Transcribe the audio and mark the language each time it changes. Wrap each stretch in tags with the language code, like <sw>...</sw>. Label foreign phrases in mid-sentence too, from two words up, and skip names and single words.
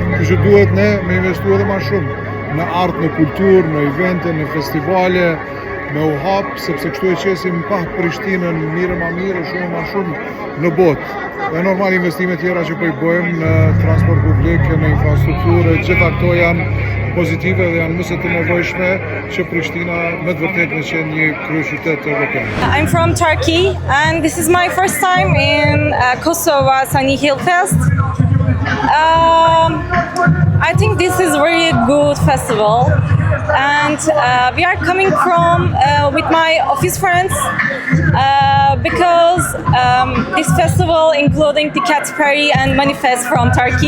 <sq>Kështu që duhet ne me investu edhe ma shumë në art, në kulturë, në evente, në festivale, me u hap, sepse kështu e qesim pa Prishtinën mirë ma mirë, shumë ma shumë në botë. Dhe normal investime tjera që po i bëjmë në transport publik, në infrastrukturë, gjitha këto janë pozitive dhe janë mëse të nevojshme që Prishtina me të vërtet në qenë një kryeqytet evropian.</sq> <en>I'm from Turkey and this is my first time in Kosovo Sunny Hill Fest. I think this is a very good festival and we are coming from with my office friends because this festival including the Katy Perry and Manifest from Turkey.</en>